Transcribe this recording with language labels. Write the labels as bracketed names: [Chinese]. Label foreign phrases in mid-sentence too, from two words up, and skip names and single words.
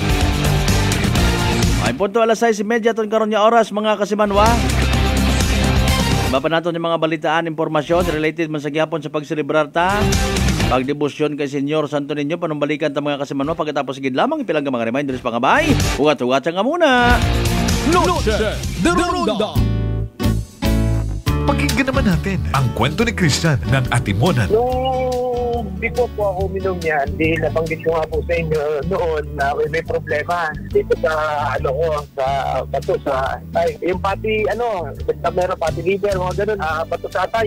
[Aklanon] Ay punto 6:30 ton karon nga oras mga kasimanwa. Iba pa nato ni mga balitaan, impormasyon related man sa gyapon sa pagselebrar ta pagdebosyon kay Senyor Santo Niño. Panumbalikan ta mga kasimanwa pagkatapos gid lamang ipilang ka mga reminders pangabay. Ugat-ugat nga muna. Noche de Ronda. [Filipino] Pakinggan naman natin ang kwento ni Christian ng Atimonan. Before po ako uminom yan, di nabanggit ko nga po sa inyo noon na may problema dito sa yung pati basta meron pati liver, mga ganun, bato sa atay.